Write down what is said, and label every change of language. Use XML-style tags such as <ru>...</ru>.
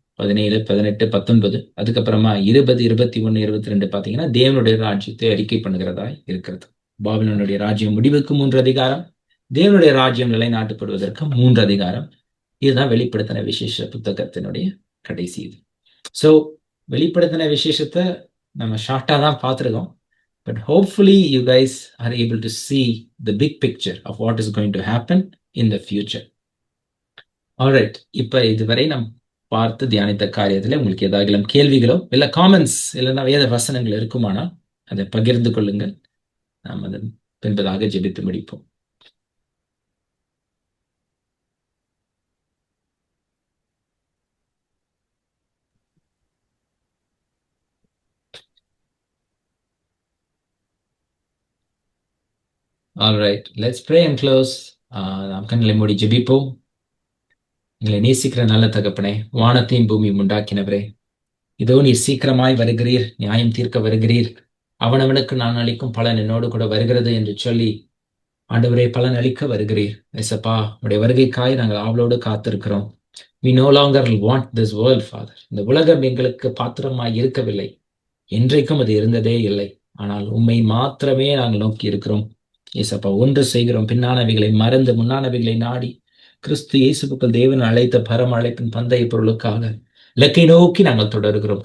<ta>17, 18, 19, அதுக்கப்புறமா 20, 21, 22 பாத்தீங்கன்னா தேவனுடைய ராஜ்யத்தை அறிக்கை பண்ணுகிறதா இருக்கிறது. பாபிலோனுடைய ராஜ்யம் முடிவுக்கு 3 அதிகாரம், தேவனுடைய ராஜ்யம் நிலைநாட்டப்படுவதற்கு 3 அதிகாரம். இதுதான் வெளிப்படுத்தின விசேஷ புத்தகத்தினுடைய கடைசி இது. ஸோ வெளிப்படுத்தின விசேஷத்தை நம்ம ஷார்ட்டா தான் பார்த்துருக்கோம்.</ta> <en>But hopefully you guys are able to see the big picture of what is going to happen in the future.</en> <ta>Alright, இப்ப இதுவரை நாம் பார்த்து தியானித்த காரியத்துல உங்களுக்கு ஏதாவது கேள்விகளோ இல்ல காமெண்ட்ஸ் இல்லைன்னா வேத வசனங்கள் இருக்குமானால் அதை பகிர்ந்து கொள்ளுங்கள். நாம் அதன் பின்பதாக ஜெபித்து முடிப்போம்.</ta> <en>Alright, let's pray and close.</en> <ta>நாம் கண்களை மூடி ஜெபிப்போம். எங்களை நேசிக்கிற நல்ல தகப்பனே, வானத்தையும் பூமியும் உண்டாக்கினவரே, இதோ நீர் சீக்கிரமாய் வருகிறீர், நியாயம் தீர்க்க வருகிறீர், அவனவனுக்கு நான் அளிக்கும் பலன் என்னோடு கூட வருகிறது என்று சொல்லி ஆண்டவரே பலன் அளிக்க வருகிறீர். ஏசப்பா, உடைய வருகைக்காய் நாங்கள் ஆவலோடு காத்திருக்கிறோம்.</ta> <en>We no longer want this world, Father.</en> <ta>இந்த உலகம் எங்களுக்கு பாத்திரமாய் இருக்கவில்லை, என்றைக்கும் அது இருந்ததே இல்லை. ஆனால் உம்மை மாத்திரமே நாங்கள் நோக்கி இருக்கிறோம். ஏசப்பா, ஒன்று செய்கிறோம், பின்னானவைகளை மறந்து முன்னானவைகளை நாடி கிறிஸ்து இயேசுவுக்குள் தேவன் அழைத்த பரம அழைப்பின் பந்தய பொருளுக்காக இலக்கை நோக்கி நாங்கள் தொடர்கிறோம்.</ta>